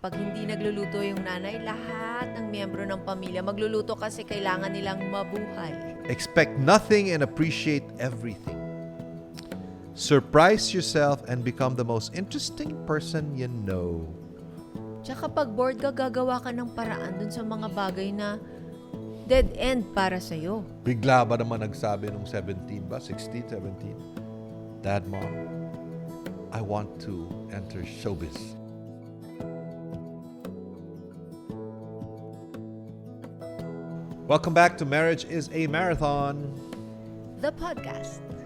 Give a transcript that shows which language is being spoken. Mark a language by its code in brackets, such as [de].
[tl] kapag hindi nagluluto yung nanay, lahat ng miyembro ng pamilya magluluto kasi kailangan nilang mabuhay. [en] Expect nothing and appreciate everything. Surprise yourself and become the most interesting person you know. [tl] Tsaka pag bored ka, gagawa ka ng paraan dun sa mga bagay na dead end para sa'yo. Bigla ba naman nagsabi nung 17 ba? 16, 17? [en] Dad, Mom, I want to enter showbiz. Welcome back to Marriage is a Marathon. The podcast.